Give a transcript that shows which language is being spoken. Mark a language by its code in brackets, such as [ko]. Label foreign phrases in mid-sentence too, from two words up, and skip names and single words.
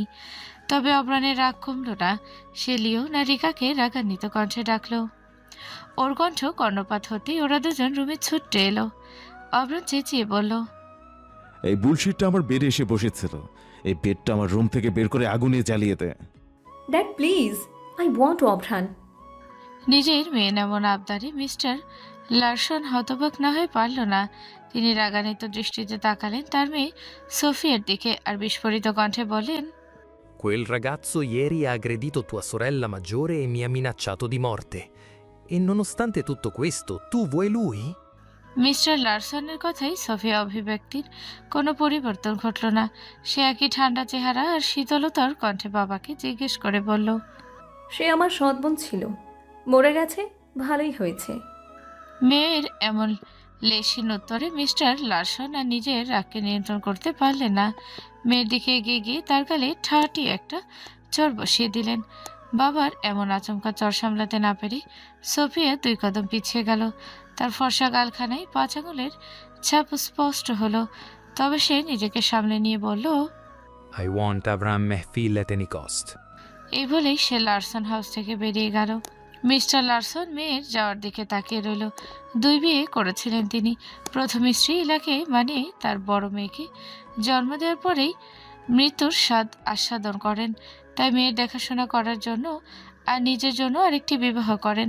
[bn] তবে অবরানের রাগ কমল না। সে লিওন আর রিকাকে রাগান্বিত কণ্ঠে ডাকলো। ওর কণ্ঠ কর্ণপাত হতেই ওরা দুজন রুমে ছুটে এলো। অবরান চেঁচিয়ে বলল, এই বুলশিটটা আমার বেডে এসে বসেছিল। এই বেডটা আমার রুম থেকে বের করে আগুনে জ্বালিয়ে দে। [en] Dad, please. I want Obran. [bn] নিজের মেয়ে এমন আবদারে মিস্টার লারসন হতবাক না হয়ে পারল না। তিনি রাগান্বিত দৃষ্টিতে তাকালেন তার মেয়ে সোফিয়ার দিকে আর বিস্ফোরিত কণ্ঠে বলেন, [it] Quel ragazzo ieri ha aggredito tua sorella maggiore e mi ha minacciato di morte. E nonostante tutto questo, tu vuoi lui? [bn] মিস্টার লারসনের কথাই সোফিয়া অভিব্যক্তির কোনো পরিবর্তন ঘটল না। সে একই ঠান্ডা চেহারা আর শীতলতার কণ্ঠে বাবাকে জিজ্ঞেস করে বলল, সে আমার সৎ বোন ছিল, মরে গেছে, ভালোই হয়েছে। মেয়ের এমন লেশিন উত্তরে মিস্টার লারসন আর নিজের রাগকে নিয়ন্ত্রণ করতে পারলেন না। মেয়ের দিকে এগিয়ে গিয়ে তার গালে ঠাটি একটা চড় বসিয়ে দিলেন। বাবার এমন আচমকা চড় সামলাতে না পেরে সোফিয়া 2 কদম পিছিয়ে গেল। তার ফর্সা গালখানায় 5 আঙুলের ছাপ স্পষ্ট হলো। তবে সে নিজেকে সামলে নিয়ে বলল, [en] I want Avram Mehfil at any cost. [bn] এই বলেই সে লারসন হাউস থেকে বেরিয়ে গেল। মিস্টার লারসন মেয়ের যাওয়ার দিকে তাকিয়ে রইল। 2 বিয়ে করেছিলেন তিনি। প্রথম স্ত্রী ইলাকে মানে তার বড় মেয়েকে জন্ম দেওয়ার পরেই মৃত্যুর স্বাদ আস্বাদন করেন। তাই মেয়ের দেখাশোনা করার জন্য আর নিজের জন্য আরেকটি বিবাহ করেন।